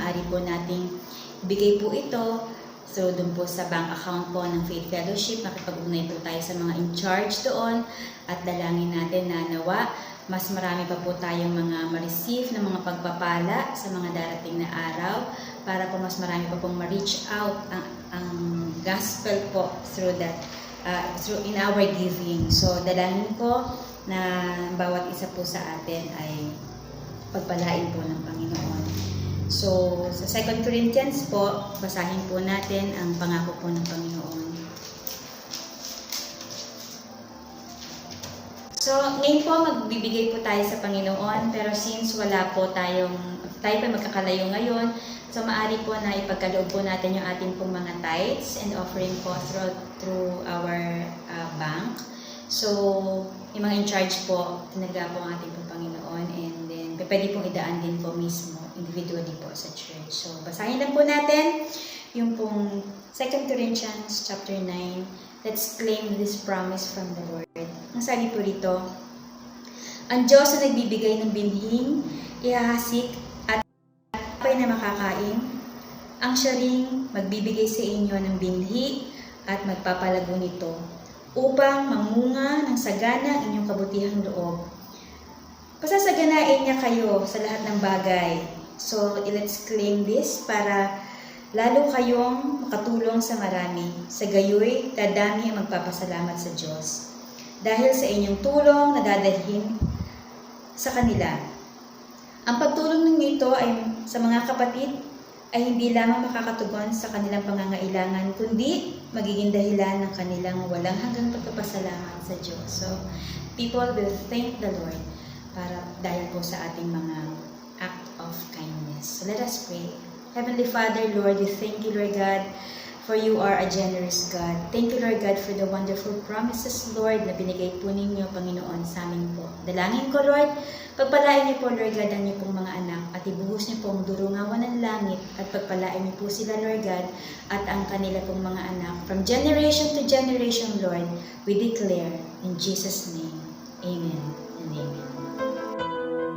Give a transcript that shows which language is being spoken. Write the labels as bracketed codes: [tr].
[tl] Maaari po nating ibigay po ito. So doon po sa bank account po ng Faith Fellowship, makipag-ugnay po tayo sa mga in charge doon. At dalangin natin na nawa, mas marami pa po tayong mga ma-receive na mga pagpapala sa mga darating na araw. Para po mas marami pa pong ma-reach out ang gospel po [en] through that, through in our giving. [tl] So dalangin ko na bawat isa po sa atin ay pagpalain po ng Panginoon. So sa 2 Corinthians po, basahin po natin ang pangako po ng Panginoon. So ngayon po magbibigay po tayo sa Panginoon, pero since tayo pa magkakalayo ngayon, so maaari po na ipagkaloob po natin yung ating pong mga tithes and offering po through our bank. So, yung mga in charge po, tinagda po ang ating pong Panginoon, and then pwede pong idaan din po mismo, individually po sa church. So, basahin lang po natin yung pong 2 Corinthians chapter 9. [en] Let's claim this promise from the Lord. [tl] Ang sabi po rito, "Ang Diyos na nagbibigay ng binhing, ihahasik at apay na makakain, ang siya ring magbibigay sa inyo ng binhi at magpapalago nito, upang mamunga ng sagana ang inyong kabutihang loob. Pasasaganain niya kayo sa lahat ng bagay." [en] So, let's claim this [tl] para lalo kayong makatulong sa marami. Sa gayoy, dadami ang magpapasalamat sa Diyos dahil sa inyong tulong na dadalhin sa kanila. Ang pagtulong ninyo ito ay sa mga kapatid ay hindi lamang makakatugon sa kanilang pangangailangan, kundi magiging dahilan ng kanilang walang hanggang pagpapasalamat sa Diyos. [en] So, people will thank the Lord [tl] dahil po sa ating mga [en] act of kindness. So, let us pray. Heavenly Father, Lord, we thank you, Lord God, for you are a generous God. Thank you, Lord God, for the wonderful promises, Lord, [tl] na binigay po ninyo, Panginoon, sa amin po. Dalangin ko, Lord, pagpalain niyo po, Lord God, ang niyo pong mga anak at ibuhos niyo pong durungawan ng langit at pagpalain niyo po sila, Lord God, at ang kanila pong mga anak. [en] From generation to generation, Lord, we declare in Jesus' name, amen and amen.